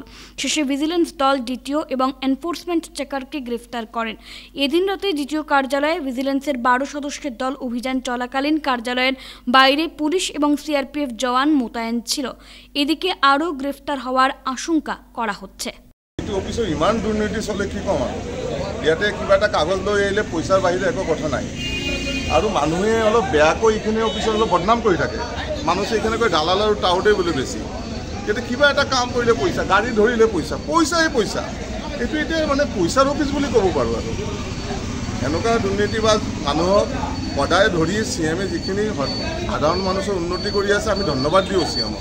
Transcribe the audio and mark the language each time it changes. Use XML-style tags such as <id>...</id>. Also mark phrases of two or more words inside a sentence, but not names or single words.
<bn>শেষে ভিজিলেন্স দল ডিটিও এবং এনফোর্সমেন্ট চেকারকে গ্রেফতার করেন। এদিন রাতে দ্বিতীয় কার্যালয়ে ভিজিলেন্সের 12 সদস্যের দল অভিযান চলাকালীন কার্যালয়ের বাইরে পুলিশ এবং সিআরপিএফ জওয়ান মোতায়েন ছিল। এদিকে আরও গ্রেফতার হওয়ার আশঙ্কা করা হচ্ছে।</bn> <as>অফিসত ইমান দুর্নীতি চলে কি কম আৰু ইয়াতে কিবা এটা কাগজ লৈ আহিলে পইচাৰ বাহিৰে একো কথা নাই। আৰু মানুহে অলপ বেয়াকৈ এইখিনি অফিচত অলপ বদনাম কৰি থাকে। মানুহে এইখিনি কৈ দালাল আৰু টাউটে বুলি বেছি। কিন্তু কিবা এটা কাম কৰিলে পইচা, গাড়ী ধৰিলে পইচা, পইচাই পইচা। এইটো এতিয়া মানে পইচাৰ অফিচ বুলি ক'ব পাৰোঁ। আৰু এনেকুৱা দুৰ্নীতিবাজ মানুহক সদায় ধৰি চিএমে যিখিনি সাধাৰণ মানুহৰ উন্নতি কৰি আছে, আমি ধন্যবাদ দিওঁ চিএমক।</as>